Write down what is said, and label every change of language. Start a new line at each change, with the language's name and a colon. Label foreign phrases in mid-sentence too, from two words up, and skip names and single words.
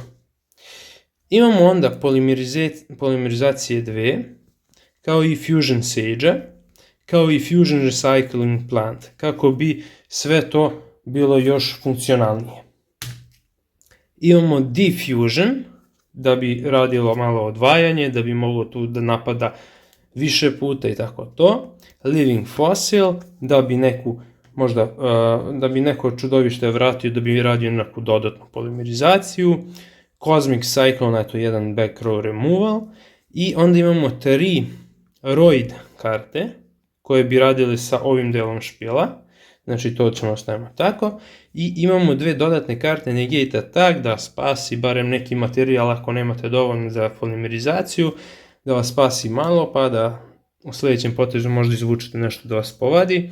Serbian: Imamo onda polimerizacije 2, kao i Fusion Sage-a, kao i Fusion Recycling Plant, kako bi sve to bilo još funkcionalnije. Imamo Diffusion, da bi radilo malo odvajanje, da bi moglo tu da napada više puta i tako to. Living Fossil, da bi neko čudovište vratio, da bi radio neku dodatnu polimerizaciju. Cosmic Cyclone, eto jedan
English: back row removal.
Serbian: I onda imamo 3 Roid karte, koje bi radili sa ovim delom špila. Znači to ćemo ostavimo tako. I imamo 2 dodatne karte Negate Attack, da spasi barem neki materijal ako nemate dovoljno za polimerizaciju, da vas spasi malo, pa da u sljedećem potezu možda izvučete nešto da vas povadi.